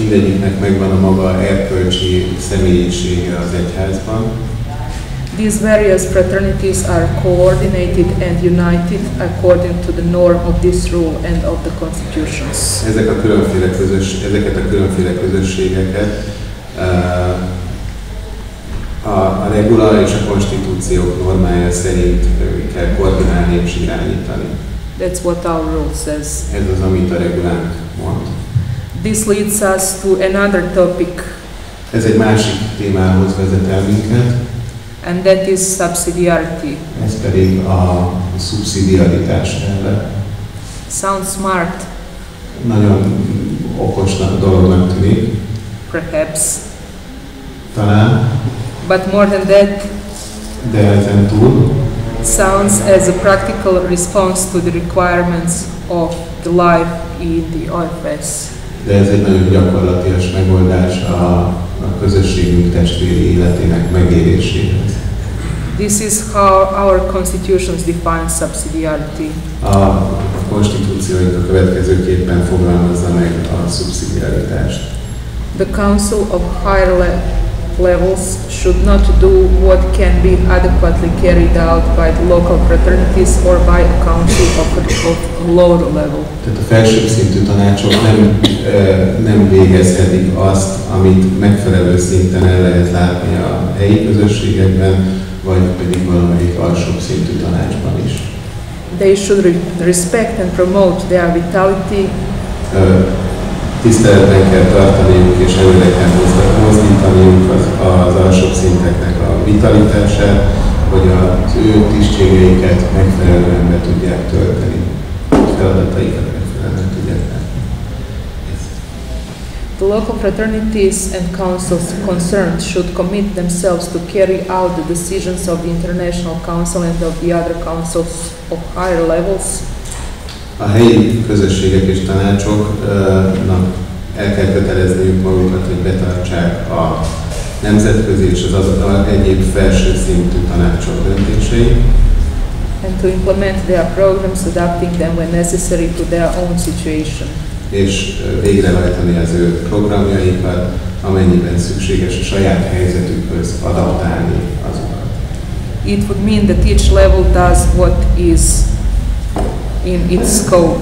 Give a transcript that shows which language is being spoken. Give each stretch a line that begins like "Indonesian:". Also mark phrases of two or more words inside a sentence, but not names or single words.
Hungarian: Mindegyiknek megvan a maga erkölcsi személyisége az egyházban.
English: These various fraternities are coordinated and united according to the norm of this rule and of the constitutions.
Hungarian: Ezeket a különféle közösségeket a regula és a konstitúciók normája szerint kell koordinálni és irányítani.
English: That's what our rule says.
Hungarian: Ez az, amit a regulánk mond.
English: This leads us to another topic.
Hungarian: Ez egy másik témához vezet el minket.
English: And that is subsidiarity.
Hungarian: Ez pedig a szubszidiaritás elve.
English: Sounds smart.
Hungarian: Nagyon okosnak dolognak tűnik.
English: Perhaps.
Hungarian: Talán.
English: But more than that,
Hungarian: de ezen túl,
English: sounds as a practical response to the requirements of the life in the OFS.
Hungarian: De ez egy nagyon gyakorlatias megoldás a közösségünk testvéri életének megéléséhez.
English: This is how our constitutions define subsidiarity.
Hungarian: A konstitúcióink a következőképpen fogalmazza meg a szubszidiaritást.
English: The Council of Higher Levels should not do what can be adequately carried out by the local fraternities or by a council of lower level.
Hungarian: Tehát a felsőbb szintű tanácsok nem végezhetik azt, amit megfelelő szinten el lehet látni a helyi közösségekben, vagy pedig valamelyik alsóbb szintű tanácsban is.
English: They should respect and promote their vitality.
Hungarian: Tiszteletben kell tartaniuk és előre kell mozdítaniuk az alsóbb szinteknek a vitalitását, hogy az ő tisztségeiket megfelelően be tudják tölteni, feladataikat megfelelően tudják látni.
English: The local fraternities and councils concerned should commit themselves to carry out the decisions of the International Council and of the other councils of higher levels.
Hungarian: A helyi közösségek és tanácsoknak el kell kötelezniük magukat, hogy betartsák a nemzetközi és az egyéb felső szintű tanácsok döntéseit.
English: And to implement their programs, adapting them when necessary to their own situation.
Hungarian: És végrehajtani az ő programjaikat, amennyiben szükséges a saját helyzetükhöz adaptálni azokat.
English: It would mean that each level does what is in its scope.